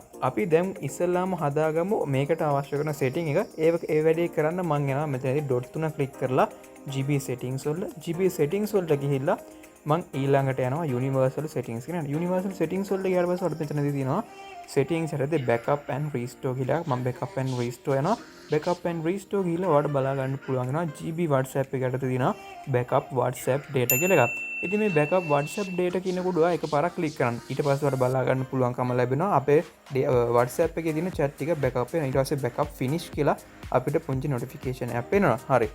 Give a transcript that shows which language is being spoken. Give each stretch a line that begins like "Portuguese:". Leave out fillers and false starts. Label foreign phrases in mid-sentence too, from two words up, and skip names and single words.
Sinhala: අපි දැන් ඉස්සෙල්ලාම හදාගමු මේකට අවශ්‍ය කරන setting එක. ඒ වැඩේ කරන්න මම යනවා මෙතනදී dot 3 click කරලා GB settings වලට ගිහිල්ලා මං ඊළඟට යනවා
English: universal settings
Sinhala: කියන
English: universal settings
Sinhala: වලට ගියාට පස්සේ අපිට මෙතනදී තියෙනවා settings හැරෙද්දී
English: backup and restore
Sinhala: කියලා මම
English: backup and restore
Sinhala: යනවා
English: backup and restore
Sinhala: ගිහලා ඔයාලට බලා ගන්න පුළුවන් වෙනවා GB WhatsApp එකට තියෙනවා
English: backup WhatsApp data
Sinhala: කියලා එකක්. ඉතින් මේ
English: backup WhatsApp data
Sinhala: කියනකොට ඔයා එකපාරක් click කරන්න. ඊට පස්සේ ඔයාලට බලා ගන්න පුළුවන්කම ලැබෙනවා අපේ WhatsApp එකේ තියෙන chat ටික backup වෙනවා. ඊට පස්සේ
English: backup finish
Sinhala: කියලා අපිට පුංචි notification එකක් එනවා. හරි.